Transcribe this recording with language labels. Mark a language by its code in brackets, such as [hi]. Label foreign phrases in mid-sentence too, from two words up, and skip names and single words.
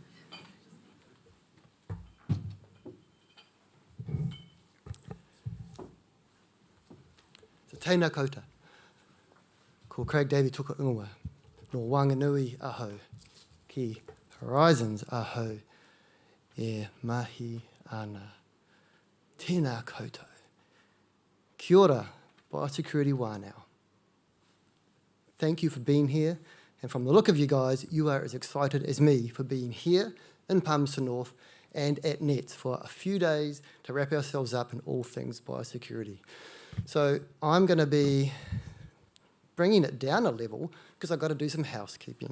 [mi] So tēnā koutou. Ko Craig Davey tuka ingoa. No Wanganui aho. Ki Horizons aho. E mahi ana. Tēnā koutou. Kia ora, Biosecurity wānau. [en] Thank you for being here, and from the look of you guys, you are as excited as me for being here in Palmerston North and at NETS for a few days to wrap ourselves up in all things biosecurity. So I'm going to be bringing it down a level because I've got to do some housekeeping.